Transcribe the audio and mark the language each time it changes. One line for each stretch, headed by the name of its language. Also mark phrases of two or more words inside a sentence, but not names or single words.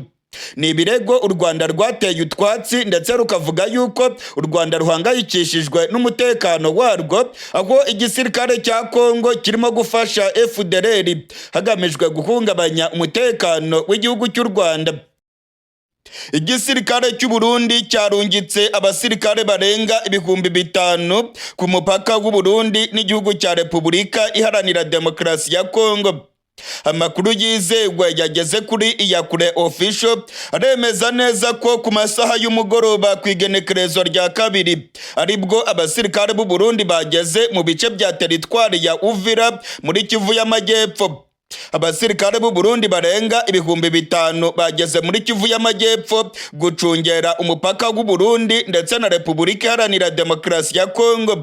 Rundi: Ni ibirego u Rwanda rwateye utwatsi, ndetse rukavuga yuko u Rwanda ruhangayikishijwe n'umutekano warwo, aho igisirikare cya Kongo kirimo gufasha FDLR hagamijwe guhungabanya umutekano w'igihugu cy'u Rwanda. Igisirikare cy'u Burundi cyarungitse abasirikare barenga 5,000 ku mupaka w'u Burundi n'igihugu cya Repubulika Iharanira Demokarasi ya Kongo. Amakuru yizewe yageze kuri Iyakure Official aremeza neza ko ku masaha y'umugoroba ku igenekerezo rya 2 aribwo abasirikare b'u Burundi bageze mu bice bya teritwari ya Uvira muri Kivu y'Amajyepfo. Abasirikare b'u Burundi barenga 5,000 bageze muri Kivu y'Amajyepfo gucungera umupaka w'u Burundi ndetse na Repubulika Iharanira Demokarasi ya Kongo.